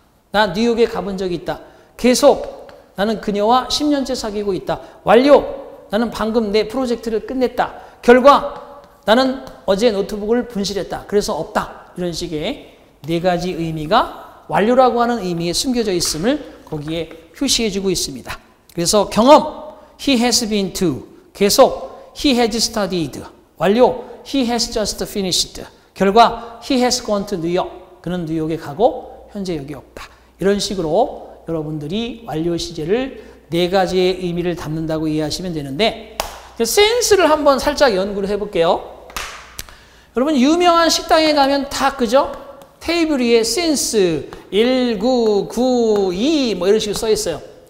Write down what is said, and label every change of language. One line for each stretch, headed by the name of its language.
Korean: 나 뉴욕에 가본 적이 있다. 계속 나는 그녀와 10년째 사귀고 있다. 완료. 나는 방금 내 프로젝트를 끝냈다. 결과 나는 어제 노트북을 분실했다. 그래서 없다. 이런 식의 4가지 의미가 완료라고 하는 의미에 숨겨져 있음을 거기에 표시해주고 있습니다. 그래서 경험,
English: he has been to. 계속, he has studied. 완료, he has just finished. 결과, he has gone to New York.
Korean: 그는 뉴욕에 가고 현재 여기 없다. 이런 식으로 여러분들이 완료 시제를 4가지의 의미를 담는다고 이해하시면 되는데 센스를 한번 살짝 연구를 해볼게요. 여러분 유명한 식당에 가면 다 그죠? 테이블 위에 센스 1992 뭐 이런 식으로 써 있어요.